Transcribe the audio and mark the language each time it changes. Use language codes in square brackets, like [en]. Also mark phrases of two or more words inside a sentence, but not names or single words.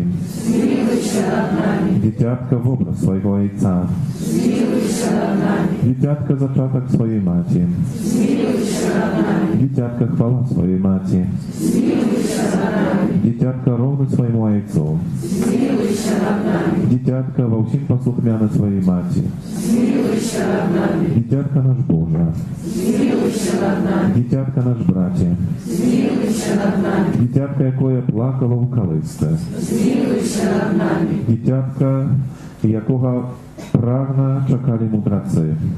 [pl] zmiłuj się nad nami, Dzieciatka w obraz swojego Ojca, zmiłuj się nad nami, Dzieciatka zaczątek swojej Maci, zmiłuj się nad nami, Dzieciatka chwała swojej Maci, zmiłuj się nad nami, Dzieciatka równy swojemu Ojcu, zmiłuj [be] Дитятка во всем послухмяна своей мати. Дитятка наш Боже. Дитятка наш братья. Дитятка, якое плакало в колисце. Дитятка, якого прагна чекали мудраці.